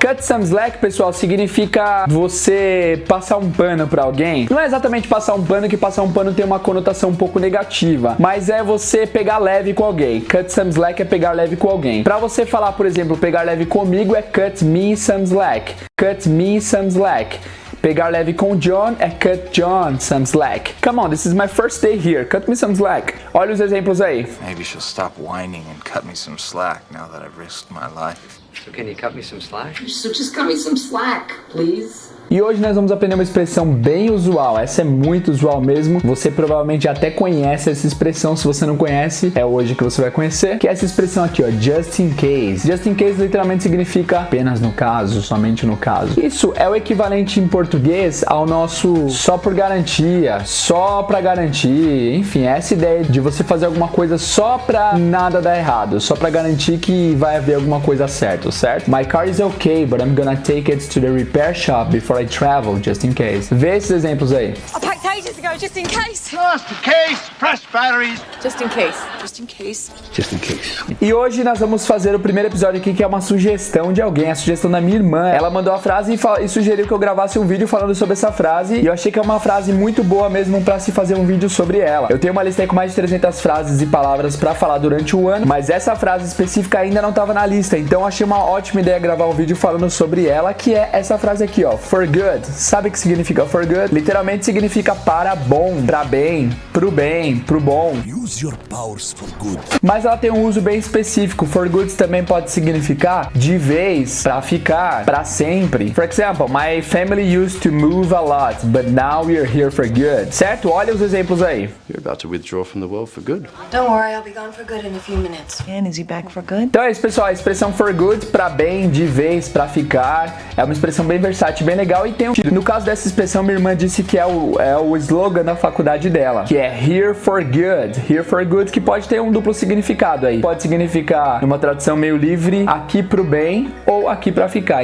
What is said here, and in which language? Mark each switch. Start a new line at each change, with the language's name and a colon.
Portuguese: Cut some slack, pessoal, significa você passar um pano pra alguém. Não é exatamente passar um pano, que passar um pano tem uma conotação um pouco negativa, mas é você pegar leve com alguém. Cut some slack é pegar leve com alguém. Pra você falar, por exemplo, pegar leve comigo é cut me some slack.
English: Cut me some slack.
Portuguese: Pegar leve com John é
English: cut John some slack. Come on, this is my first day here. Cut me some slack.
Portuguese: Olha os exemplos aí.
English: Maybe she'll stop whining and cut me some slack now that I've risked my life. So can you cut me some slack? So just cut me some slack, please.
Portuguese: E hoje nós vamos aprender uma expressão bem usual. Essa é muito usual mesmo. Você provavelmente até conhece essa expressão. Se você não conhece, é hoje que você vai conhecer. Que é essa expressão aqui, ó, just in case. Just in case literalmente significa apenas no caso, somente no caso. Isso é o equivalente em português ao nosso só por garantia, só pra garantir. Enfim, essa ideia de você fazer alguma coisa só pra nada dar errado, só pra garantir que vai haver alguma coisa certa, certo?
English: My car is okay, but I'm gonna take it to the repair shop before I travel, just in case.
Portuguese: Vê esses exemplos aí.
English: A packed ages ago, just in case. Just in case. Fresh batteries. Just in case. Just in case. Just in case.
Portuguese: E hoje nós vamos fazer o primeiro episódio aqui, que é uma sugestão de alguém, a sugestão da minha irmã. Ela mandou a frase e sugeriu que eu gravasse um vídeo falando sobre essa frase, e eu achei que é uma frase muito boa mesmo pra se fazer um vídeo sobre ela. Eu tenho uma lista aí com mais de 300 frases e palavras pra falar durante o ano, mas essa frase específica ainda não tava na lista, então eu achei uma ótima ideia gravar um vídeo falando sobre ela, que é essa frase aqui, ó, for good. Sabe o que significa for good? Literalmente significa para bom, pra bem, pro bom.
English: Use your powers for good.
Portuguese: Mas ela tem um uso bem específico. For good também pode significar de vez, pra ficar, pra sempre.
English: For example, my family used to move a lot, but now we are here for good.
Portuguese: Certo? Olha os exemplos aí.
English: You're about to withdraw from the world for good. Don't worry, I'll be gone for good in a few minutes. And is he back for good?
Portuguese: Então é isso, pessoal. A expressão for good, pra bem, de vez, pra ficar, é uma expressão bem versátil, bem legal, e tem um... No caso dessa expressão, minha irmã disse que é o slogan da faculdade dela, que é here for good. Here for good, que pode ter um duplo significado aí. Pode significar, numa tradução meio livre, aqui pro bem ou aqui pra ficar.